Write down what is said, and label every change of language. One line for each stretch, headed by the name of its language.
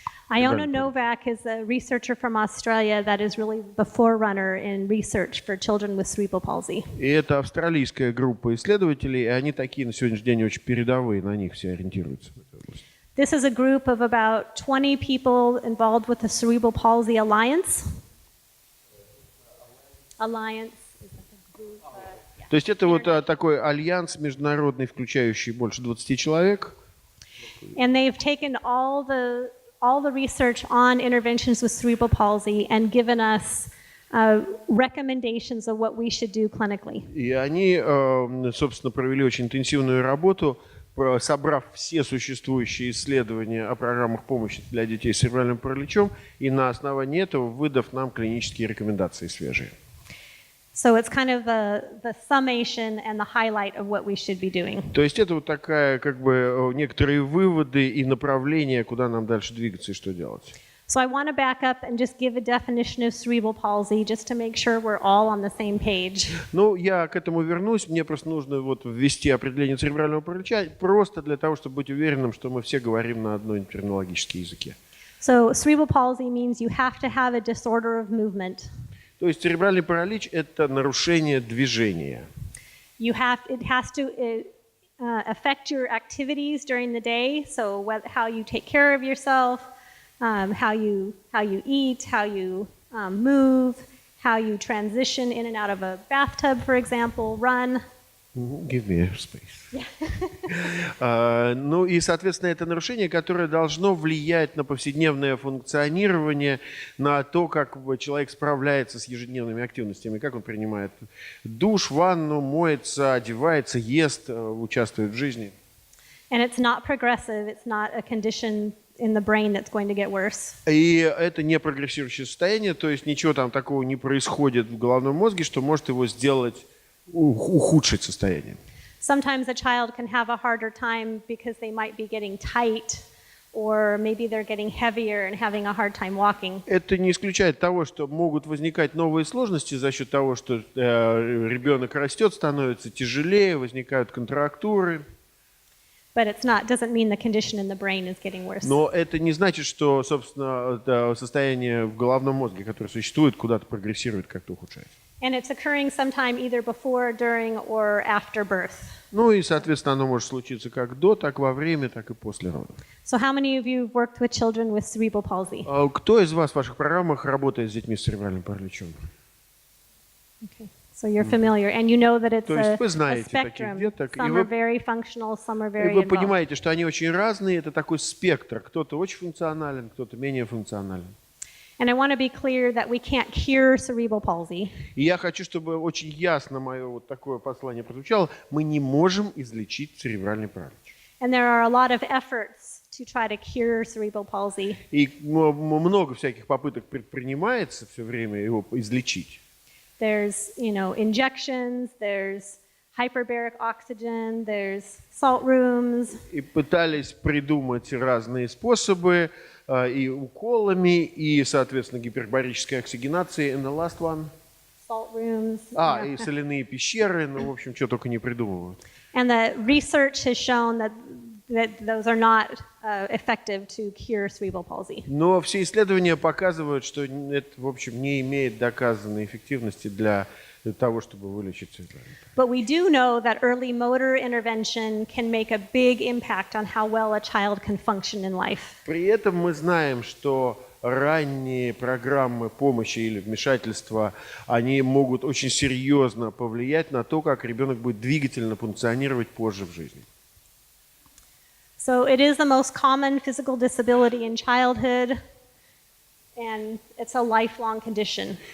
English: Iona Novak is a researcher from Australia that is really the forerunner in research for children with cerebral palsy.
Russian: И это австралийская группа исследователей, и они такие на сегодняшний день очень передовые, на них все ориентируются в этой области.
English: This is a group of about 20 people involved with the Cerebral Palsy Alliance. Alliance is like a group.
Russian: То есть это вот такой альянс международный, включающий больше 20 человек.
English: And they've taken all the research on interventions with cerebral palsy and given us recommendations of what we should do clinically.
Russian: И они, собственно, провели очень интенсивную работу, собрав все существующие исследования о программах помощи для детей с церебральным параличом, и на основании этого выдав нам клинические рекомендации свежие.
English: So it's kind of the summation and the highlight of what we should be doing.
Russian: То есть это вот такая, как бы, некоторые выводы и направления, куда нам дальше двигаться и что делать.
English: So I want to back up and just give a definition of cerebral palsy, just to make sure we're all on the same page.
Russian: Ну, я к этому вернусь. Мне просто нужно вот ввести определение церебрального паралича, просто для того, чтобы быть уверенным, что мы все говорим на одном терминологическом языке.
English: So cerebral palsy means you have to have a disorder of movement.
Russian: То есть церебральный паралич – это нарушение движения.
English: It has to affect your activities during the day, so how you take care of yourself, how you eat, how you move, how you transition in and out of a bathtub, for example, run. Give me space.
Russian: Ну и, соответственно, это нарушение, которое должно влиять на повседневное функционирование, на то, как человек справляется с ежедневными активностями, как он принимает душ, ванну, моется, одевается, ест, участвует в жизни.
English: And it's not progressive. It's not a condition in the brain that's going to get worse.
Russian: И это не прогрессирующее состояние, то есть ничего там такого не происходит в головном мозге, что может его сделать, ухудшить состояние.
English: Sometimes a child can have a harder time because they might be getting tight, or maybe they're getting heavier and having a hard time walking.
Russian: Это не исключает того, что могут возникать новые сложности за счет того, что ребенок растет, становится тяжелее, возникают контрактуры.
English: But doesn't mean the condition in the brain is getting worse.
Russian: Но это не значит, что, собственно, состояние в головном мозге, которое существует, куда-то прогрессирует, как-то ухудшается.
English: And it's occurring sometime either before, during, or after birth.
Russian: Ну и, соответственно, оно может случиться как до, так во время, так и после родов.
English: So how many of you have worked with children with cerebral palsy?
Russian: Кто из вас в ваших программах работает с детьми с церебральным параличом?
English: Okay. So you're familiar, and you know that it's
Russian: То есть вы
English: a
Russian: знаете таких
English: spectrum.
Russian: деток, и
English: Some
Russian: вы,
English: are very functional, some are
Russian: и
English: very
Russian: вы
English: involved.
Russian: понимаете, что они очень разные, это такой спектр. Кто-то очень функционален, кто-то менее функционален.
English: And I want to be clear that we can't cure cerebral palsy.
Russian: И я хочу, чтобы очень ясно мое вот такое послание прозвучало. Мы не можем излечить церебральный паралич.
English: And there are a lot of efforts to try to cure cerebral palsy.
Russian: И много всяких попыток предпринимается все время его излечить.
English: There's, injections, there's hyperbaric oxygen, there's salt rooms.
Russian: И пытались придумать разные способы, и уколами, и, соответственно, гипербарической оксигенацией.
English: And the last one? Salt rooms.
Russian: И соляные пещеры, в общем, что только не придумывают.
English: And the research has shown that those are not effective to cure cerebral palsy.
Russian: Но все исследования показывают, что это, в общем, не имеет доказанной эффективности для того, чтобы вылечить церебральный паралич.
English: But we do know that early motor intervention can make a big impact on how well a child can function in life.
Russian: При этом мы знаем, что ранние программы помощи или вмешательства, они могут очень серьезно повлиять на то, как ребенок будет двигательно функционировать позже в жизни.
English: So it is the most common physical disability in childhood, and it's a lifelong condition.